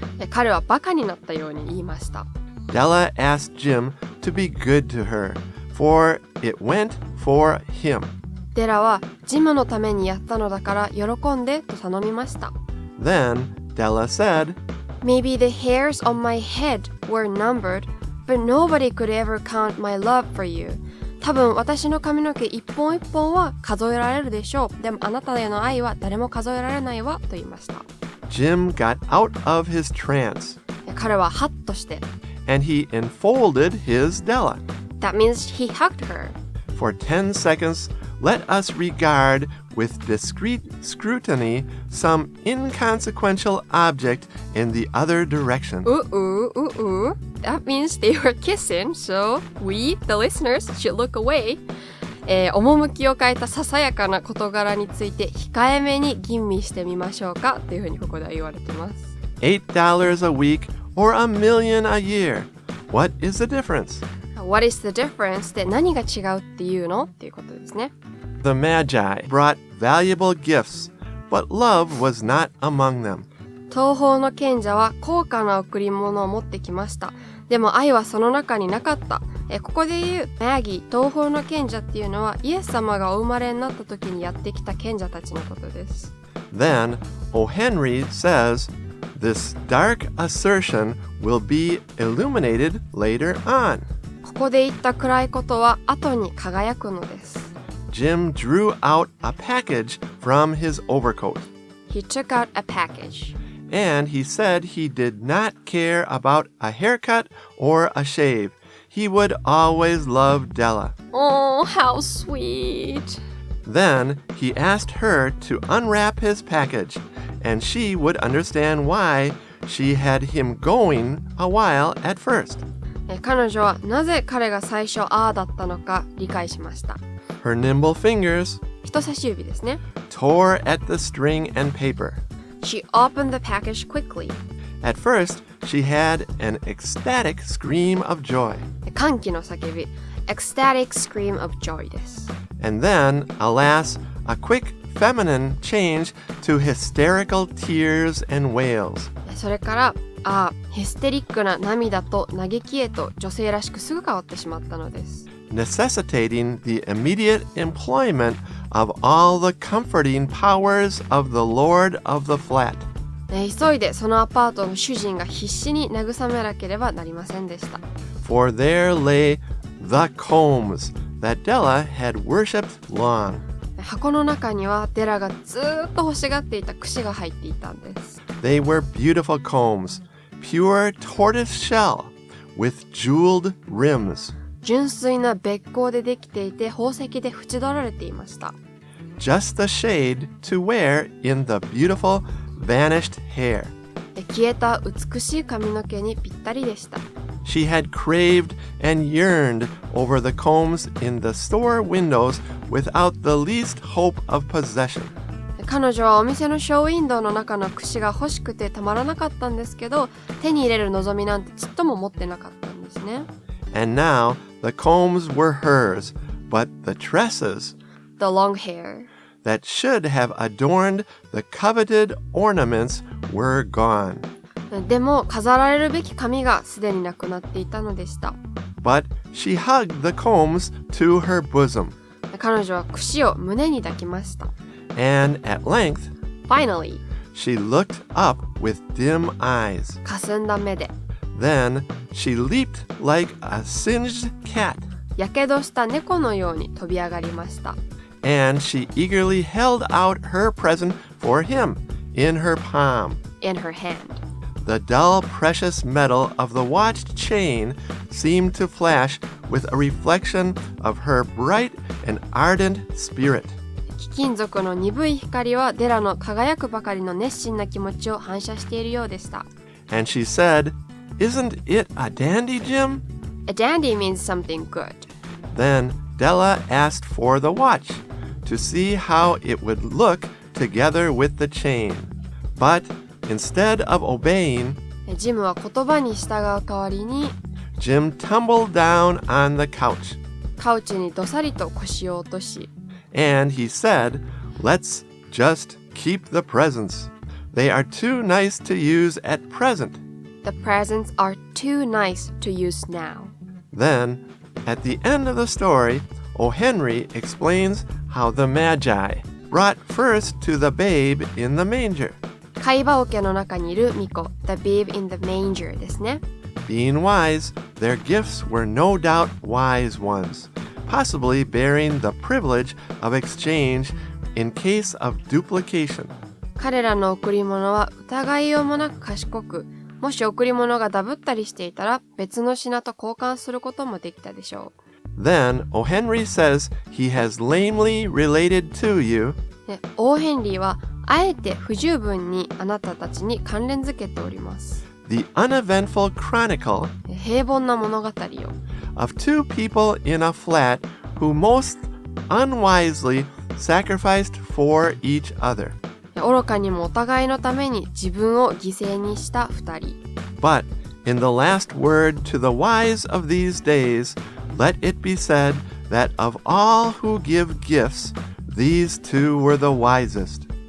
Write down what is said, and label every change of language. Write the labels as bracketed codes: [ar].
[ja] 彼はバカになったように言いました。 [en] Della asked Jim to be good to her, for it went for him. [ja] デラはジムのためにやったのだから喜んでと頼みました。 [en] Then Della said, Maybe the hairs on my head were numbered, but nobody could ever count my love for you. [ja] 多分私の髪の毛一本一本は数えられるでしょう。でもあなたへの愛は誰も数えられないわと言いました。 [en] Jim got out of his trance, [ja] 彼はハッとして、 [en] and he enfolded his Della. That means he hugged her. For 10 seconds, let us regard with discreet scrutiny some inconsequential object in the other direction. That means they were kissing, so we, the listeners, should look away. [ja] 趣を変えたささやかな事柄について控えめに吟味してみましょうかというふうにここでは言われています。 [en] $8 a week or a million a year. What is the difference? What is the difference? [ja] で何が違うっていうのっていうことですね。 [en] The Magi brought valuable gifts, but love was not among them. [ja] 東方の賢者は高価な贈り物を持ってきました。でも愛はその中になかった。ここで言うMagi、東方の賢者っていうのはイエス様がお生まれになった時にやってきた賢者たちのことです。 [en] Then O. Henry says, this dark assertion will be illuminated later on. [ja] ここで言った暗いことは後に輝くのです。 [en] Jim drew out a package from his overcoat. He took out a package. And he said he did not care about a haircut or a shave. He would always love Della. Oh, how sweet. Then he asked her to unwrap his package, and she would understand why she had him going a while at first. [ja] 彼女はなぜ彼が最初ああだったのか理解しました。 [en] Her nimble fingers [ja] 人差し指ですね。 [en] tore at the string and paper. She opened the package quickly. At first, she had an ecstatic scream of joy. [ja] 歓喜の叫び [en] ecstatic scream of joy [ja] です。 [en] And then, alas, a quick feminine change to hysterical tears and wails. [ja] それからヒステリックな涙と嘆きへと女性らしくすぐ変わってしまったのです。 [en] Necessitating the immediate employment of all the comforting powers of the Lord of the Flat. [ja] 急いでそのアパートの主人が必死に慰めなければなりませんでした。 [en] For there lay the combs that Della had worshipped long. [ja] 箱の中にはデラがずっと欲しがっていた櫛が入っていたんです。 [en] They were beautiful combs, pure tortoise shell, with jeweled rims. [ja] 純粋なべっ甲でできていて宝石で縁取られていました。 [en] Just the shade to wear in the beautiful vanished hair. [ja] 消えた美しい髪の毛にぴったりでした。 [en] She had craved and yearned over the combs in the store windows without the least hope of possession. [ja] 彼女はお店のショーウィンドウの中の櫛が欲しくてたまらなかったんですけど、手に入れる望みなんてちっとも持ってなかったんですね。 [en] And now the combs were hers, but the tresses, The long hair, that should have adorned the coveted ornaments were gone. [ja] でも飾られるべき髪がすでになくなっていたのでした。 [en] But she hugged the combs to her bosom. [ja] 彼女は櫛を胸に抱きました。 [en] And at length, Finally, She looked up with dim eyes. [ja] 霞んだ目で。 [en] Then she leaped like a singed cat. [ja] やけどした猫のように飛び上がりました。 [en] And she eagerly held out her present for him in her palm. In her hand. The dull, precious metal of the watch chain seemed to flash with a reflection of her bright and ardent spirit. [ja] 貴金属の鈍い光はデラの輝くばかりの熱心な気持ちを反射しているようでした。 [en] And she said, "Isn't it a dandy, Jim?" A dandy means something good. Then Della asked for the watch to see how it would look together with the chain. But instead of obeying, [ja] ジムは言葉に従う代わりに [en] Jim tumbled down on the couch. [ja] カウチにどさりと腰を落とし [en] And he said, "Let's just keep the presents. They are too nice to use at present." The presents are too nice to use now. Then, at the end of the story, O. Henry explains how the Magi brought first to the babe in the manger. [ja] 貝羽桶の中にいる巫女 [en] The babe in the manger [ja] ですね。 [en] Being wise, their gifts were no doubt wise ones, possibly bearing the privilege of exchange in case of duplication. [ja] 彼らの贈り物は疑いようもなく賢く、もし贈り物がダブったりしていたら別の品と交換することもできたでしょう。 [en] Then O. Henry says he has lamely related to you. [ja] オーヘンリーはあえて不十分にあなたたちに関連づけております。 [en] The uneventful chronicle [ja] 平凡な物語を [en] of two people in a flat who most unwisely sacrificed for each other. [ja] 愚かにもお互いのために自分を犠牲にした二人。 [en] But in the last word to the wise of these days, let it be said that of all who give gifts, these two were the wisest.